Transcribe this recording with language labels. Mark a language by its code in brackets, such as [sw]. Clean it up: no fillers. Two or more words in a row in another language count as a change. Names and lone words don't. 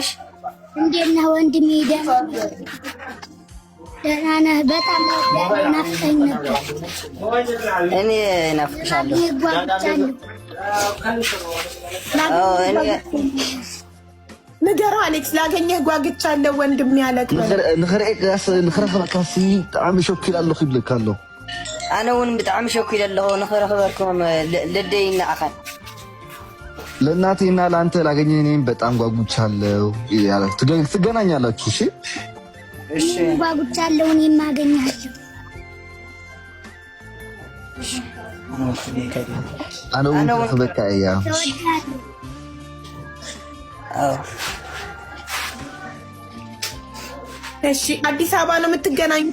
[am] እንዴት ነህ ወንድሜ? ደህና ነህ? በጣም ናፍቀኝ ነበር። እኔ ናፍቅሻለሁ። ንገረው አሌክስ፣ ላገኘህ ጓግቻለሁ ወንድሜ አለክ። [ti] ንኽረኽበካሲ ብጣዕሚ ሸኪል ኣለኹ ይብለካ ኣሎ። ኣነ እውን ብጣዕሚ ሸኪል ኣለኹ ንኽረኽበኩም ልደይና ኣኻል [am] ለእናቴና ለአንተ ላገኘ እኔም በጣም ጓጉቻለሁ። ትገናኛላችሁ? እሺ ጓጉቻለሁ። እኔም አገኛለሁ። አነ በቃ ያ እሺ አዲስ አበባ ነው የምትገናኙት?